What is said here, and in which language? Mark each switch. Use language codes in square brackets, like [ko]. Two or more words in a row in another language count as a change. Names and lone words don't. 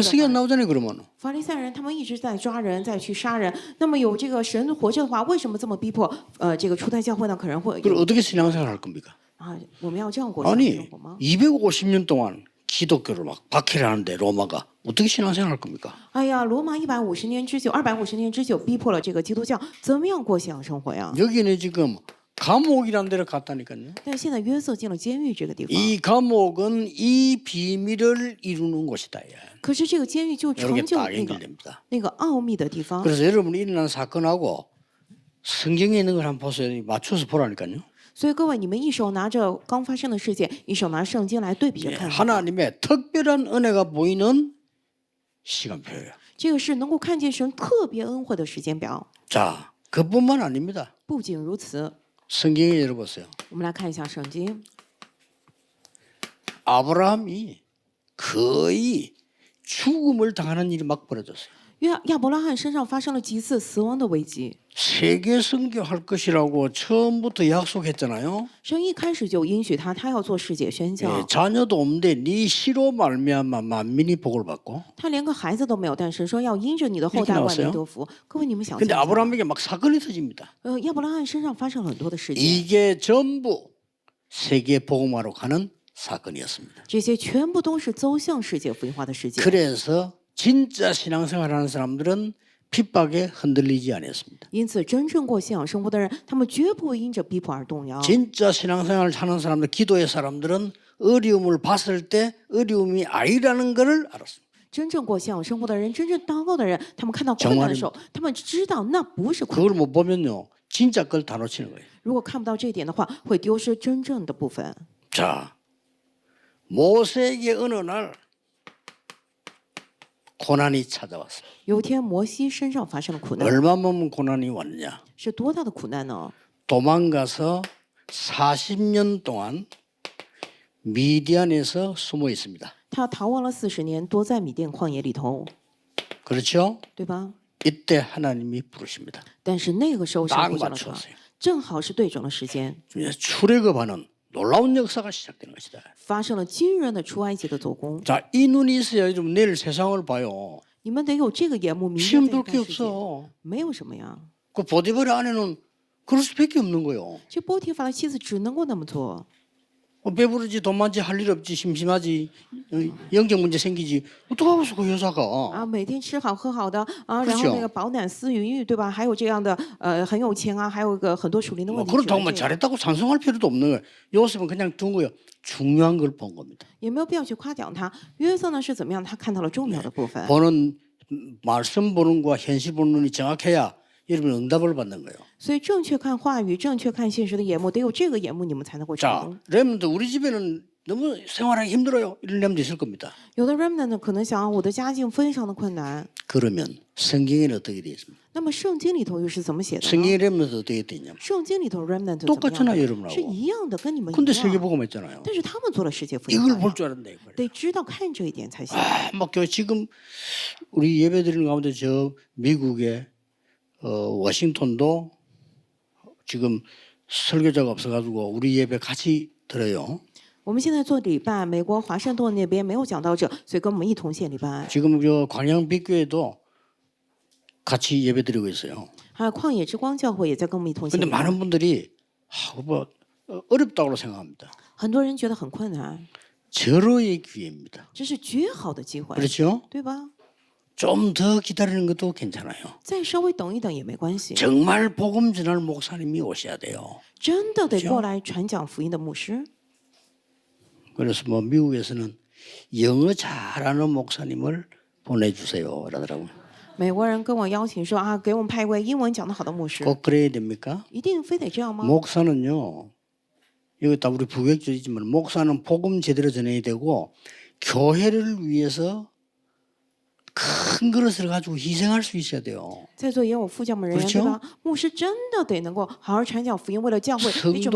[ko] 해석이 안 [zh] 的 [ko] 나오잖아요. 그러면 [zh] 法利赛人，他们一直在抓人，再去杀人。那么有这个神活着的话，为什么这么逼迫？这个初代教会呢，可能会 [ko] 그걸 [zh] 有 [ko] 어떻게 신앙생활 할 겁니까? [zh] 啊，我们要这样过信仰 [ko] 아니 [zh] 生活吗？ [ko] 250년 동안 기독교를 막 박해를 하는데 로마가 어떻게 신앙생활 할 겁니까? [zh] 哎呀，罗马150年之久，250年之久，逼迫了这个基督教，怎么样过信仰生活呀？ [ko] 여기는 지금 감옥이라는 데를 갔다니까요. [zh] 但现在约瑟进了监狱这个地方， [ko] 이 감옥은 이 비밀을 이루는 곳이다. 예. [zh] 可是这个监狱就 [ko] 이렇게 [zh] 成就 [ko] 딱 [zh] 那个 [ko] 연결됩니다. [zh] 那个奥秘的地方。 [ko] 그래서 여러분이 일어난 사건하고 성경에 있는 걸 한번 보세요. 맞춰서 보라니까요. [zh] 所以各位，你们一手拿着刚发生的事件，一手拿圣经来对比着 [ko] 예, [zh] 看。 [ko] 하나님의 특별한 은혜가 보이는 시간표예요. [zh] 这个是能够看见神特别恩惠的时间表。 [ko] 자, 그뿐만 아닙니다. [zh] 不仅如此， [ko] 성경에 열어보세요. [zh] 我们来看一下圣经。 [ko] 아브라함이 거의 죽음을 당하는 일이 막 벌어졌어요. [zh] 亚伯拉罕身上发生了几次死亡的危机。 [ko] 세계 선교할 것이라고 처음부터 약속했잖아요. [zh] 神一开始就应许他，他要做世界宣 [ko] 예, [zh] 教。 [ko] 자녀도 없는데 네 시로 말미암아 만민이 복을 받고. [zh] 他连个孩子都没有，但神说要因着你的后 [ko] 이렇게 [zh] 代万 [ko] 나왔어요 [zh] 民得福。各位，你们想 [ko] 근데 [zh] 象一下， [ko] 아브라함에게 막 사건이 터집니다. [zh] 亚伯拉罕身上发生了很多的事件， [ko] 이게 전부 세계 복음화로 가는 사건이었습니다. [zh] 这些全部都是走向世界福音化的事件。 [ko] 그래서 진짜 신앙생활하는 사람들은 핍박에 흔들리지 않았습니다. [zh] 因此，真正过信仰生活的人，他们绝不会因着逼迫而动摇。 [ko] 진짜 신앙생활을 하는 사람들, 기도의 사람들은 어려움을 봤을 때 어려움이 아니라는 것을 알았습니다. [zh] 真正过信仰生活的人，真正祷告的人，他们看到困难的时候，他们知道那不是困 [ko] 그걸 [zh] 难。 [ko] 못 보면요, 진짜 걸 다 놓치는 거예요. [zh] 如果看不到这一点的话，会丢失真正的部分。 [ko] 자, 모세에게 어느 날 고난이 찾아왔어요. [zh] 有一天，摩西身上发生了苦难， [ko] 얼마만큼 고난이 왔느냐? [zh] 是多大的苦难呢？ [ko] 도망가서 40년 동안 미디안에서 숨어 있습니다. [zh] 他逃亡了40年，躲在米甸旷野里头， [ko] 그렇죠? [zh] 对吧？ [ko] 이때 하나님이 부르십니다. [zh] 但是那个时候神 [ko] 딱 [zh] 呼叫了他， [ko] 맞췄어요. [zh] 正好是对准了时间， [ko] 출애굽하는 놀라운 역사가 시작되는 것이다. [zh] 发生了惊人的出埃及的做工。 [ko] 자, 이 눈이 있어야 좀 내일 세상을 봐요. [zh] 你们得有这个眼目，明 [ko] 시험 [zh] 天再 [ko] 볼 [zh] 看 [ko] 게 [zh] 世界。 [ko] 없어. [zh] 没有什么呀， [ko] 그 보디베르 안에는 그럴 수밖에 없는 거예요. [zh] 这波提法的妻子只能够那么做。 [ko] 배부르지 돈 많지 할 일 없지 심심하지 영적 문제 생기지 어떡하겠어 그 여자가. [zh] 啊，每天吃好喝好的啊，然 [ko] 그렇죠 [zh] 后那个饱暖思淫欲，对吧？还有这样的很有钱啊，还有一个很多属灵的 [ko] 뭐 [zh] 问题。 [ko] 그렇다고 [zh] 只 [ko] 뭐 [zh] 能这样 [ko] 잘했다고 찬송할 필요도 없는 거예요. 요셉은 그냥 둔 거예요. 중요한 걸 본 겁니다. [zh] 也没有必要去夸奖他。约瑟呢是怎么样？他看到了重要的部分。 [ko] 보는 말씀 보는 거와 현실 보는 눈이 정확해야 여러분 응답을 받는 거예요. [zh] 所以正确看话语，正确看现实的眼目，得有这个眼目，你们才能够成 [ko] 자, [zh] 功。 [ko] 렘드 우리 집에는 너무 생활하기 힘들어요. 이런 렘도 있을 겁니다. [zh] 有的 remnant 呢，可能想我的家境非常的困难。 [ko] 그러면 성경에는 어떻게 되어 있습니까? [zh] 那么圣经里头又是怎么写的呢？ [ko] 성경의 렘드 어떻게 되어 있냐면 [zh] 圣经里头 remnant 怎么样 [ko] 똑같잖아 [zh] 的？ [ko] 여러분하고. [zh] 是一样的，跟你们 [ko] 근데 [zh] 一样。 [ko] 세계복음 했잖아요. [zh] 但是他们做了世界福音 [ko] 이걸 [zh] 化 [ko] 볼 [zh] 呀， [ko] 줄 알았네. 이거를. [zh] 得知道看这一点才行。 [ko] 막 지금 우리 예배드리는 가운데 저 미국의 워싱턴도 지금 설교자가 없어가지고 우리 예배 같이 들어요. [zh] 我们现在做礼拜，美国华盛顿那边没有讲到这，所以跟我们一同献礼拜。 [ko] 지금 저 광양빛교회도 같이 예배드리고 있어요. [zh] 还有旷野之光教会也在跟我们一同献 [ko] 근데 [zh] 礼拜。 [ko] 많은 분들이 뭐 어렵다고 생각합니다. [zh] 很多人觉得很困难， [ko] 절호의 기회입니다. [zh] 这是绝好的机会， [ko] 그렇죠? [zh] 对吧？ [ko] 좀 더 기다리는 것도 괜찮아요. [zh] 再稍微等一等也没关系。 [ko] 정말 복음 전할 목사님이 오셔야 돼요. [zh] 真的得过来传讲福音的牧师。 [ko] 그래서 뭐 미국에서는 영어 잘하는 목사님을 보내주세요. 그러더라고요. [zh] 美国人跟我邀请说啊，给我们派一位英文讲得好的牧师， [ko] 꼭 그래야 됩니까? [zh] 一定非得这样吗？ [ko] 목사는요. 여기 다 우리 부교육자이지만 목사는 복음 제대로 전해야 되고 교회를 위해서 큰 그릇을 가지고 희생할 수 있어야 돼요. [zh] 在座也有副教牧人员， [ko] 그렇죠 [zh] 对吧？牧师真的得能够好好传讲福音，为了教会得准备